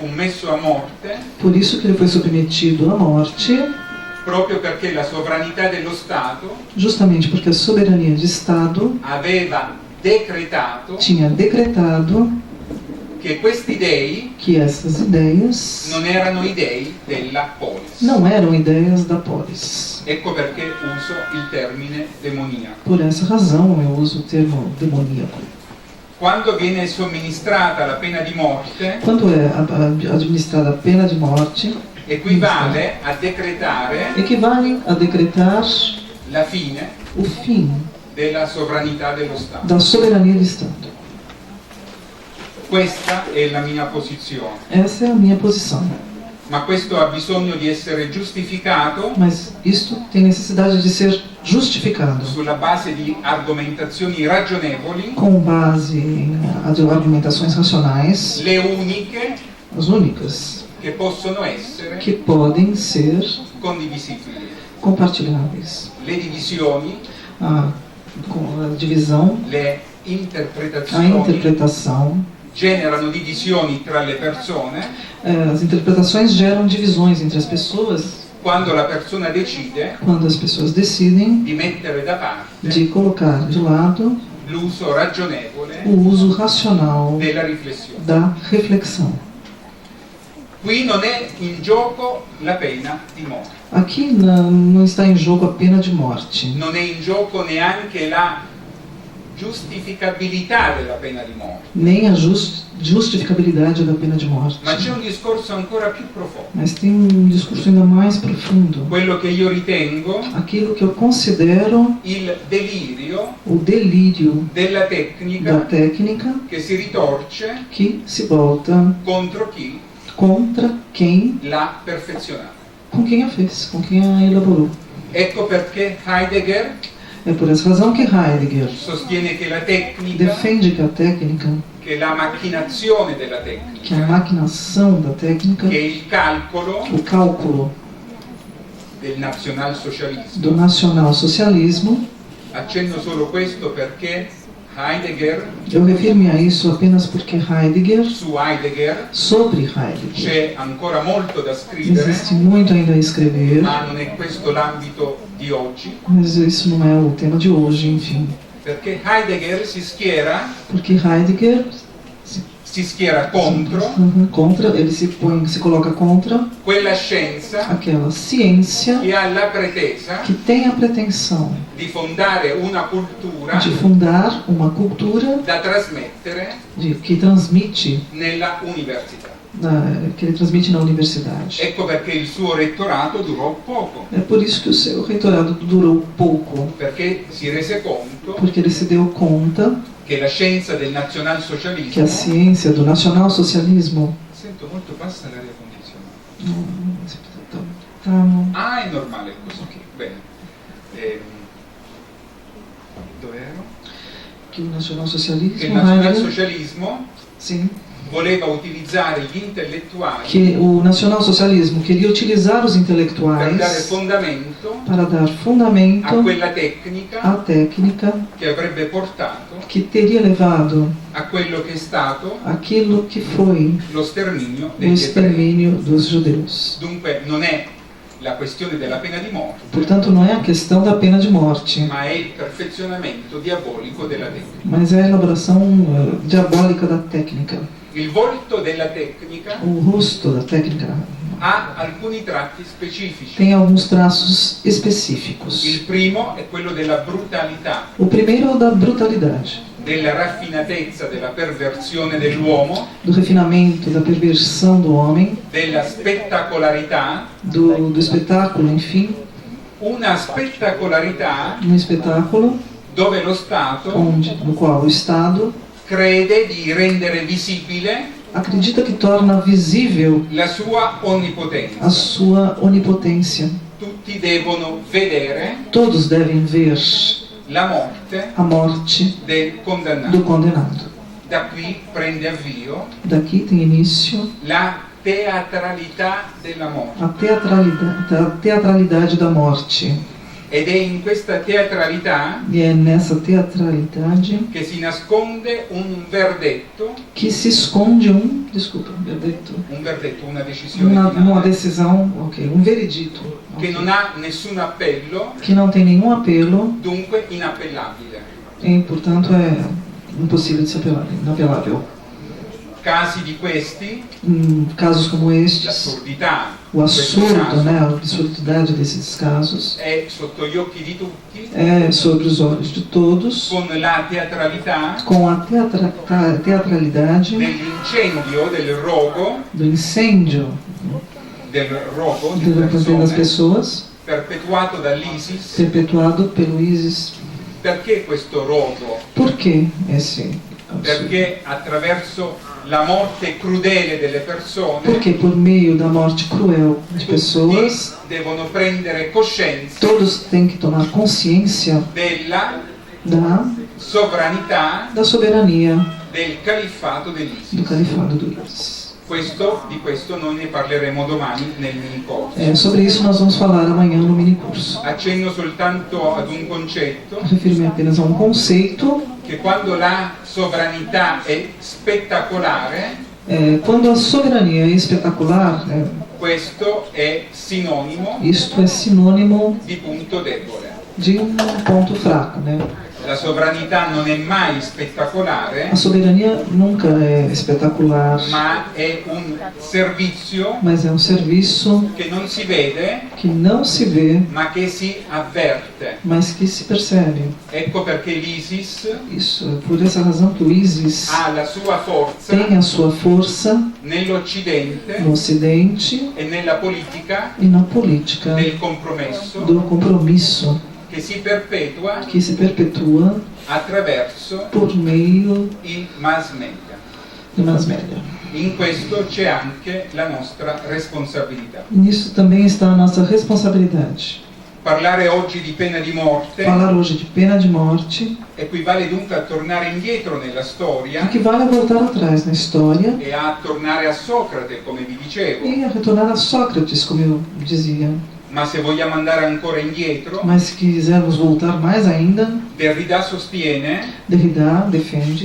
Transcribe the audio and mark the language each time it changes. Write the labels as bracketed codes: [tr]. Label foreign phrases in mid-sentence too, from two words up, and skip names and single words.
[it] sottomesso a morte, [pt] Por isso que ele foi submetido à morte, [it] proprio perché la sovranità dello Stato [pt] justamente porque a soberania de Estado [it] aveva decretato [pt] tinha decretado [it] che questi dei [pt] que essas ideias [it] non erano i dei della polis. [pt] não eram ideias da polis. [it] Ecco perché uso il termine demoniaco. [pt] Por essa razão eu uso o termo demoníaco. [it] Quando viene somministrata la pena di morte, [pt] Quando é administrada a pena de morte, [it] equivale a decretare [pt] equivale a decretar [it] la fine [pt] o fim [it] della sovranità dello Stato. [pt] da soberania do Estado. [it] Questa è la mia posizione, [pt] Essa é a minha posição. [it] ma questo ha bisogno di essere giustificato [pt] Mas isto tem necessidade de ser justificado [it] sulla base di argomentazioni ragionevoli, [pt] com base em argumentações racionais, [it] le uniche [pt] as únicas [it] che possono essere [pt] que podem ser [it] condivisibili. [pt] compartilháveis. [it] Le divisioni, [pt] Com a divisão, [it] le [pt] a [it] interpretazioni [pt] interpretação, [it] generano divisioni tra le persone [pt] as interpretações geram divisões entre as pessoas [it] quando la persona decide [pt] quando as pessoas decidem [it] di mettere da parte [pt] de colocar de lado [it] l'uso ragionevole [pt] o uso racional [it] della riflessione. [pt] da reflexão. [it] Qui non è in gioco la pena di morte, [pt] Aqui não está em jogo a pena de morte. [it] non è in gioco neanche la giustificabilità della pena di morte, [pt] Nem a justificabilidade da pena de morte. [it] ma c'è un discorso ancora più profondo, [pt] Mas tem um discurso ainda mais profundo. [it] quello che io ritengo [pt] Aquilo que eu considero [it] il delirio [pt] o delírio [it] della [pt] da [it] tecnica [pt] técnica [it] che si ritorce [pt] que se volta [it] contro chi [pt] contra quem, [it] l'ha perfezionata. [pt] com quem a fez, com quem a elaborou. [it] Ecco perché Heidegger [pt] É por essa razão que Heidegger [it] sostiene che la tecnica, [pt] defende que a técnica, [it] che la macchinazione della [pt] que a [it] tecnica, [pt] maquinação da técnica, [it] che il calcolo [pt] o cálculo [it] del nazionalsocialismo. [pt] do nacional-socialismo, [it] Accenno solo questo perché Heidegger, [pt] eu refiro-me a isso apenas porque Heidegger, [it] su Heidegger [pt] sobre Heidegger, [it] c'è ancora molto da scrivere, [pt] existe muito ainda a escrever, [it] ma non è questo l'ambito di oggi, [pt] mas isso não é o tema de hoje, enfim. [it] perché Heidegger si schiera [pt] Porque Heidegger [it] contro [pt] contra, ele se coloca contra [it] quella scienza [pt] aquela ciência [it] che ha la pretesa [pt] que tem a pretensão [it] di fondare una cultura [pt] de fundar uma cultura [it] da trasmettere [pt] que transmite, [it] nella università. [pt] que ele transmite na universidade. [it] Ecco perché il suo rettorato durò poco, [pt] É por isso que o seu reitorado durou pouco, [it] perché si rese conto [pt] porque ele se deu conta [it] che la scienza del [pt] que a [it] nazionalsocialismo... [pt] ciência do nacional-socialismo [it] Sento molto bassa l'aria condizionata. Ah, è normale così. Bene. Dove ero? [pt] que o [it] Che il [pt] nacional-socialismo, [it] nazionalsocialismo [pt] sim, [it] voleva utilizzare gli intellettuali [pt] que o nacional-socialismo queria utilizar os [it] per dare [pt] intelectuais [it] fondamento [pt] para dar [it] a [pt] fundamento [it] quella tecnica [pt] à técnica [it] che avrebbe portato [pt] que teria levado [it] a quello che è stato [pt] aquilo que foi [it] lo sterminio [pt] o [it] degli ebrei. [pt] extermínio dos judeus. [it] Dunque non è la questione della pena di morte, [pt] Portanto, não é a questão da pena de morte, [it] ma è il perfezionamento diabolico della tecnica. [pt] mas é a elaboração diabólica da técnica. [it] Il volto della tecnica [pt] O rosto da técnica [it] ha alcuni tratti specifici. [pt] tem alguns traços específicos. [it] Il primo è quello della brutalità, [pt] O primeiro é o da brutalidade, [it] della raffinatezza, della perversione dell'uomo, [pt] do refinamento, da perversão do homem, [it] della spettacolarità, [pt] do espetáculo, enfim, [it] una spettacolarità [pt] um espetáculo [it] dove lo Stato [pt] no qual o Estado [it] crede di rendere visibile [pt] acredita que torna visível [it] la sua [pt] a [it] onnipotenza. [pt] sua onipotência. [it] Tutti devono vedere [pt] Todos devem ver [it] la morte [pt] a morte [it] del [pt] do [it] condannato. [pt] condenado. [it] Da qui prende avvio [pt] Daqui tem início [it] la teatralità della morte. [pt] a teatralidade da morte. [it] È Ed è in questa teatralità [pt] E é nessa teatralidade [it] che si nasconde un verdetto, [pt] que se esconde verdetto, [it] una decisione [pt] uma [it] finale, [pt] decisão, ok, veredito, [it] che non ha nessun appello, [pt] que não tem nenhum apelo [it] dunque inappellabile. [pt] e, portanto, é impossível de ser inapelável. [it] Casi di questi, [pt] Casos como estes, [it] l'assurdità [pt] o [it] di questo [pt] absurdo, [it] caso, [pt] né, a absurdidade desses casos [it] è sotto gli occhi di tutti, [pt] é sobre os olhos de todos, [it] con la teatralità [pt] com a teatralidade [it] dell'incendio, del rogo di [pt] das [it] persone [pt] pessoas, [it] perpetuato dall'ISIS. [pt] perpetuado pelo ISIS. [it] Perché questo rogo? [pt] Por que esse absurdo? [it] Perché attraverso la morte crudele delle persone [pt] Porque por meio da morte cruel de [it] tutti [pt] pessoas, [it] devono prendere coscienza [pt] todos têm que tomar consciência [it] della [pt] da soberania [it] del califfato [pt] do [it] dell'ISIS. [pt] califado do ISIS. [it] Di questo noi ne parleremo domani nel mini corso. [pt] Sobre isso nós vamos falar amanhã no minicurso. [it] Accenno soltanto ad un concetto, [pt] Refiro-me apenas a um conceito, [it] che quando la sovranità è spettacolare, [pt] quando a soberania é espetacular, [it] questo è sinonimo [pt] isto é sinônimo [it] di punto debole. [pt] de ponto fraco, né? [it] La sovranità non è mai spettacolare, [pt] A soberania nunca é espetacular, [it] ma è un servizio [pt] mas é serviço [it] che non si vede, [pt] que não se vê, [it] ma che si avverte. [pt] mas que se percebe. [it] Ecco perché l'ISIS [pt] Isso, por essa razão que o ISIS [it] ha la sua forza [pt] tem a sua força [it] nell'Occidente [pt] no Ocidente [it] e nella politica [pt] e na política [it] del compromesso [pt] do compromisso, [it] che si perpetua [pt] que se perpetua [it] attraverso [pt] por meio [it] i [en] mass media. [pt] de [en] mass media. [it] In questo c'è anche la nostra responsabilità. [pt] Nisso também está a nossa responsabilidade. [it] Parlare oggi di pena di morte [pt] Falar hoje de pena de morte [it] equivale dunque a tornare indietro nella storia [pt] equivale a voltar atrás na história [it] e a tornare a Socrate, come vi dicevo. [pt] e a retornar a Sócrates, como eu dizia. [it] Ma se vogliamo andare ancora indietro, [pt] Mas se quisermos voltar mais ainda, [it] Derrida sostiene, [pt] Derrida defende